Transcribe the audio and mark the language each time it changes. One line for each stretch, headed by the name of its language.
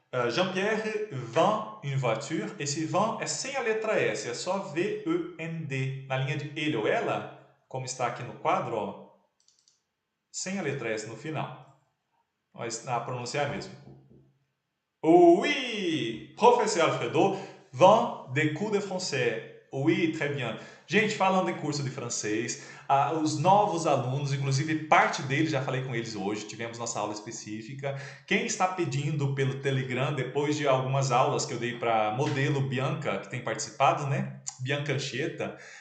French: Jean-Pierre vend une voiture.
Portuguese: Esse vend é sem a letra S, é só V-E-N-D. Na linha de ele ou ela, como está aqui no quadro, ó, sem a letra S no final. Mas a pronúncia é a mesma.
French: Oui, professeur Alfredo vend des cours de français. Oui, très bien.
Portuguese: Gente, falando em curso de francês, os novos alunos, inclusive parte deles, já falei com eles hoje, tivemos nossa aula específica. Quem está pedindo pelo Telegram, depois de algumas aulas que eu dei para modelo Bianca, que tem participado, né? Bianca Anchieta.